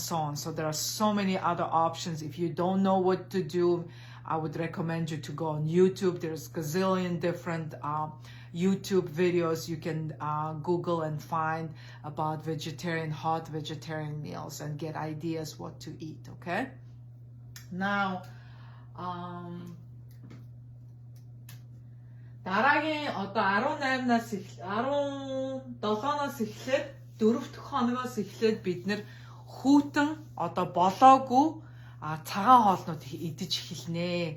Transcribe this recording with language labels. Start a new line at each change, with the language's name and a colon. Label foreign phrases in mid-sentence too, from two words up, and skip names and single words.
English: So there are so many other options. If you don't know what to do, I would recommend you to go on YouTube. There's gazillion different YouTube videos you can Google and find about hot vegetarian meals and get ideas what to eat, okay? Now,
Mongolian: дараагийн одоо 18-наас 17-наас эхлээд 4 дахь хоногоос эхлээд бид нэр хүүтэн одоо болоогүй цагаан хоолнууд идэж эхэлнэ.